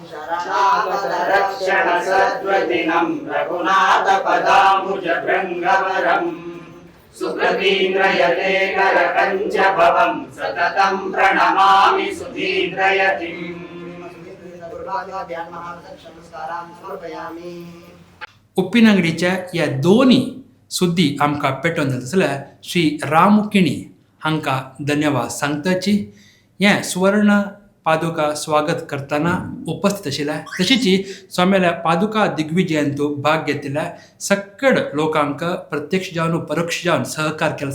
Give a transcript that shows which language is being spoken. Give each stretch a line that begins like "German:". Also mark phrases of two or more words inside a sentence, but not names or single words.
Sanskrit: रक्षण सद्वदिनं रघुनाथपदाम्बुजभृङ्गवरं सुकृतीन्द्रयते करकञ्च भवं सततं प्रणमामि सुधीन्द्रयतिम् नमस्कारान् समर्पयामि
Konkani: उप्पिनंगडीच्या या दोन्ही सुद्दी आमकां पेटोवन जाल्यार श्री रामुकिणी हांकां धन्यवाद सांगताची हें सुवर्ण पादुका स्वागत करतना उपस्थित आशिल्ल्या तशीच स्वाम्याल्या पादुका दिग्विजयांतू भाग घेतिल्ल्या सकड लोकांक प्रत्यक्ष जावन परोक्ष जावन सहकार केला